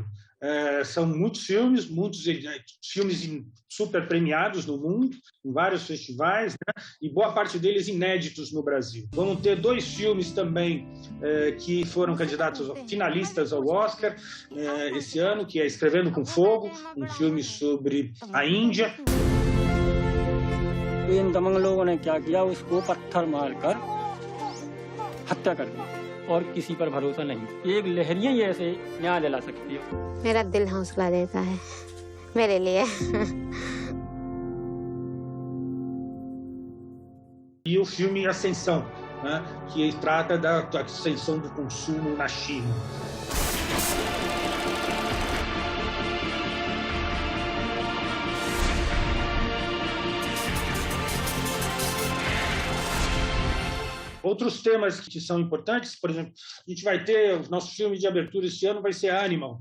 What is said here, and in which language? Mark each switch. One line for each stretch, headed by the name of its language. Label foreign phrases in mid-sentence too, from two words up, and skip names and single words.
Portuguese: São muitos filmes super premiados no mundo, em vários festivais, né? E boa parte deles inéditos no Brasil. Vamos ter 2 filmes também que foram candidatos finalistas ao Oscar esse ano, que é Escrevendo com Fogo, um filme sobre a Índia.
Hindi: इन दमंग लोगों ने क्या किया, उसको पत्थर मारकर हत्या कर दी और किसी पर भरोसा नहीं। एक लहरियां ही ऐसे न्याय दिला सकती है। मेरा दिल हौसला देता है मेरे लिए।
Portuguese: E o filme Ascensão, né, que trata da ascensão do consumo na China. Outros temas que são importantes, por exemplo, a gente vai ter, o nosso filme de abertura esse ano vai ser Animal.